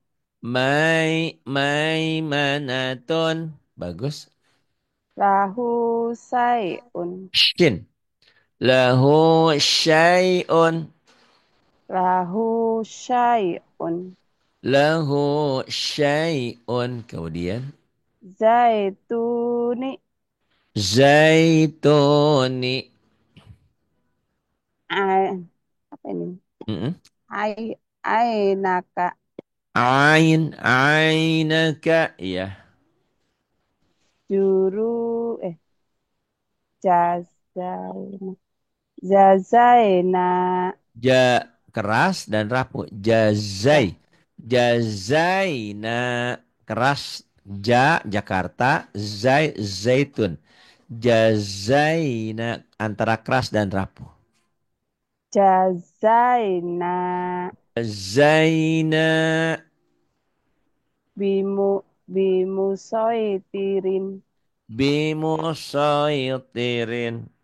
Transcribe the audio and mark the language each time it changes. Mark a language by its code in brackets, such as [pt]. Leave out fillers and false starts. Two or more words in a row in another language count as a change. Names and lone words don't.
[ar] Manatun. [bjn] Bagus. [ar] له شيء. شين. له شيء. له شيء. له شيء. [bjn] Kemudian [ar] Zaituni. zaituni. [bjn] Ai- Apa ini? Mm-mm. [ar] Ai, ainaka. Ainaka. Iya. Juru, jazaina. Jazaina. [bjn] Ja keras dan rapuh. Ja, [ar] Jazai. Jazaina keras. [bjn] Ja Jakarta. [ar] Zai zaitun. [bjn] Jazaina antara keras dan rapuh. [ar] jazaina. Zaina Bimu, bimusoitirin. bimusaitirin.